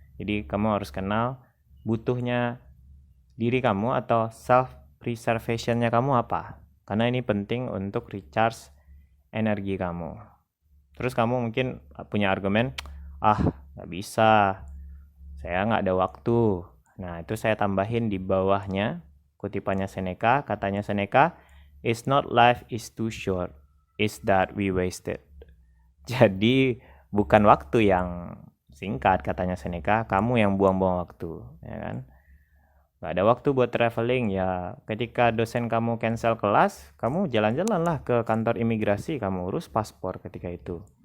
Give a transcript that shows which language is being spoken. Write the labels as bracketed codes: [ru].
[id] Jadi kamu harus kenal butuhnya diri kamu atau self preservationnya kamu apa. Karena ini penting untuk recharge energi kamu. Terus kamu mungkin punya argumen, ah nggak bisa, saya nggak ada waktu. Nah, itu saya tambahin di bawahnya kutipannya Seneca. [en] Katanya Seneca, "It's not life is too short, it's that we wasted." [id] Jadi bukan waktu yang singkat katanya Seneca, kamu yang buang-buang waktu, ya kan? Nggak ada waktu buat traveling, ya ketika dosen kamu cancel kelas, kamu jalan-jalan lah ke kantor imigrasi, kamu urus paspor ketika itu.